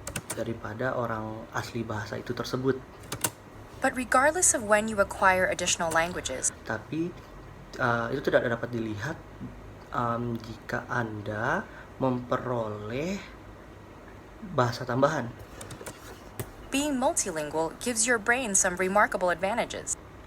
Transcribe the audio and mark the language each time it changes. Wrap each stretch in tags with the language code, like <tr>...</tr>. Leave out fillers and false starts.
<id>daripada orang asli bahasa itu tersebut.</id> <en>But regardless of when you acquire additional languages,</en> <id>Tapi itu tidak dapat dilihat jika Anda memperoleh bahasa tambahan.</id> <en>being multilingual gives your brain some remarkable advantages.</en>